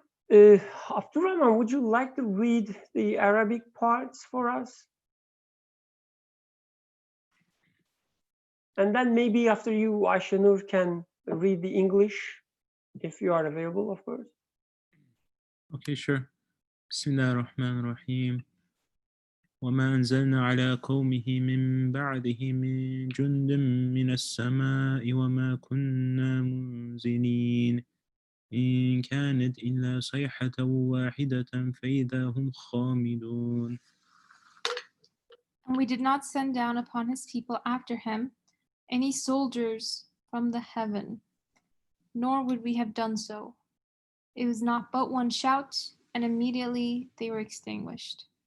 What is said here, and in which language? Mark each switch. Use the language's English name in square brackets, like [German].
[English] Abdurrahman, would you like to read the Arabic parts for us? And then maybe after you, Aishanur can read the English, if you are available, of course. Okay, sure. [Arabic] بسم الله الرحمن الرحيم وما أنزلنا على قومه من بعده من جند من السماء وما كنا منزلين إن كانت إلا صيحة واحدة فإذا هم خامدون. [English] And we did not send down upon his people after him any soldiers from the heaven, nor would we have done so. It was not but one shout, and immediately they were extinguished.